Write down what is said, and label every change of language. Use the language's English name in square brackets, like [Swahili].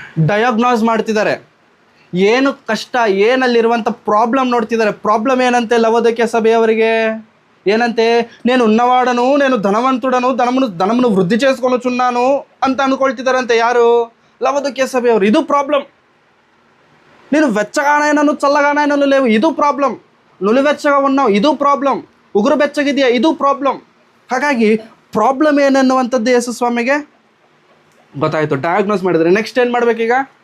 [Kannada] Diagnose ಮಾಡ್ತಿದ್ದಾರೆ, ಏನು ಕಷ್ಟ, ಏನಲ್ಲಿರುವಂಥ ಪ್ರಾಬ್ಲಮ್ ನೋಡ್ತಿದ್ದಾರೆ. ಪ್ರಾಬ್ಲಮ್ ಏನಂತೆ ಲವೋದಿಕೀಯ ಸಭೆಯವರಿಗೆ? ಏನಂತೆ? [Telugu] నేను ఉన్నవాడను, నేను ధనవంతుడను, ధనమును వృద్ధి చేసుకొనుచున్నాను [Kannada] ಅಂತ ಅಂದ್ಕೊಳ್ತಿದ್ದಾರಂತೆ. ಯಾರು? [Telugu] లవోదికీయ సభೆಯವರು. [Kannada] ಇದು ಪ್ರಾಬ್ಲಮ್. [Telugu] నేను వెచ్చగానైనాను చల్లగానైనాను లేవు, [Kannada] ಇದು ಪ್ರಾಬ್ಲಮ್. [Telugu] నులివెచ్చగా ఉన్నావు, [Kannada] ಇದು ಪ್ರಾಬ್ಲಮ್. ಉಗುರು ಬೆಚ್ಚಗಿದೆಯಾ, ಇದು ಪ್ರಾಬ್ಲಮ್. ಹಾಗಾಗಿ ಪ್ರಾಬ್ಲಮ್ ಏನನ್ನುವಂಥದ್ದು ಯೇಸು ಸ್ವಾಮಿಗೆ ಗೊತ್ತಾಯಿತು. ಡಯಾಗ್ನೋಸ್ ಮಾಡಿದರೆ ನೆಕ್ಸ್ಟ್ ಏನು ಮಾಡಬೇಕೀಗ?